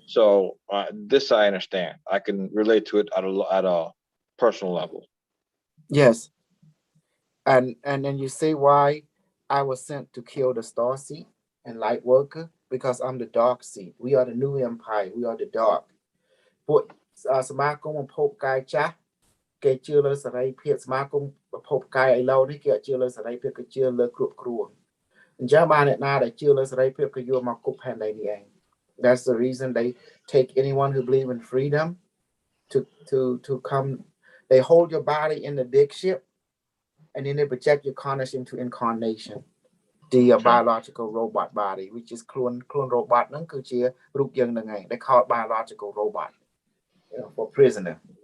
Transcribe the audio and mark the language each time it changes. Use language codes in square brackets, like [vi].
[en] So this I understand. I can relate to it at a personal level. Yes. And then you see why I was sent to kill the Starseed and Lightworker, because I'm the dark seed. We are the new empire. We are the dark. [km] But សមាគមភពកាយចាស់គេជឿលើសេរីភាពសមាគមភពកាយឥឡូវនេះគេជឿលើសេរីភាពគេជឿលើគ្រប់គ្រងអញ្ចឹងបានអ្នកណាដែលជឿលើសេរីភាពគេយកមកគប់ផែនដីនេះឯង [en] That's the reason they take anyone who believe in freedom to come. They hold your body in the big ship and then they project your consciousness into incarnation. The biological robot body, which is clone robot [km] ហ្នឹងគឺជារូបយើងហ្នឹងឯង [en] They call it biological robot, for prisoner.